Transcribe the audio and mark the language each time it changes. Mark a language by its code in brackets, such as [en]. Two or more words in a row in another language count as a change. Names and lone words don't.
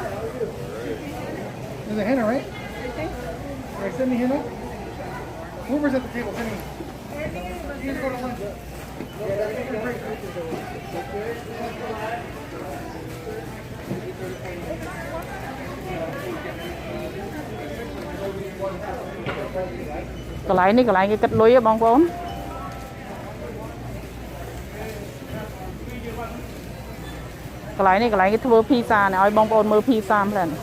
[en] There's a henna, right? Right, send me henna. Whoever's at the table, send me. You just go to lunch. [km] កន្លែងនេះកន្លែងគេគិតលុយបងប្អូនកន្លែងនេះកន្លែងគេធ្វើភីសានេះឲ្យបងប្អូនមើលភីសាផ្លែ